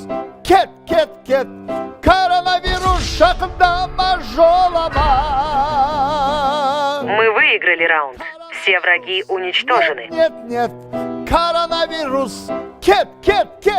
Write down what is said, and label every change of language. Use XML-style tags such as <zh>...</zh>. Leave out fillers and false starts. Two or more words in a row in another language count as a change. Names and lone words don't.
<kk>Кет, кет, кет! Коронавирус жақындама жолама!</kk> <ru>Мы выиграли раунд. Все враги уничтожены. Нет, нет, нет!</ru> <kk>Коронавирус! Кет, кет,</kk>